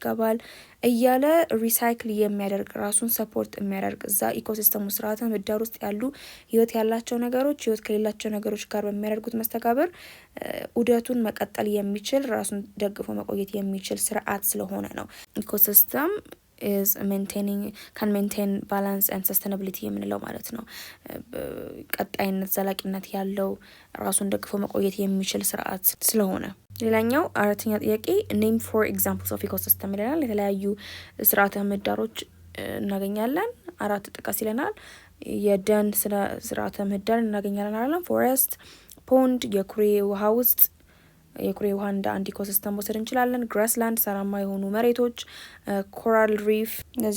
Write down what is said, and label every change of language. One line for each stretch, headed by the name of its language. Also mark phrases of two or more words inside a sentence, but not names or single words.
Amharic: ይገባል እያለ ሪሳይክል የሚያደርግ ራሱን ሰፖርት የሚያደርግ እዛ ኢኮሲስተሙ ስርዓተ ምህዳር ውስጥ ያሉ ህይወት ያላቸው ነገሮች ህይወት ከሌላቸው ነገሮች ጋር በሚያደርጉት መስተጋብር ዑደቱን መቀጠል የሚችል ራሱን ደግፎ መቆየት የሚችል ስርዓት ስለሆነ ነው ኢኮሲስተም
English: is can maintain balance and sustainability
Amharic: የምንለው ማለት ነው። ቀጣይነት ዘላቂነት ያለው ራሱን ደግፎ መቆየት የሚችል ስርዓት ስለሆነ። ሌላኛው አራተኛ ጥያቄ
English: name for examples of ecosystem
Amharic: ይለናል። የተለያዩ ስርዓተ ምህዳሮች እናገኛለን። አራት ጥቀስ ይለናል። የደን ስርዓተ ምህዳር እናገኛለን አይደል?
English: forest, pond
Amharic: የኩሬ ውሃ ውስጥ የኩሬ ውሃ እንደ አንድ ኢኮሲስተም መውሰድ እንችላለን። ግራስላንድ ሳራማ የሆኑ መሬቶች፣
English: coral reef
Amharic: እነዚህ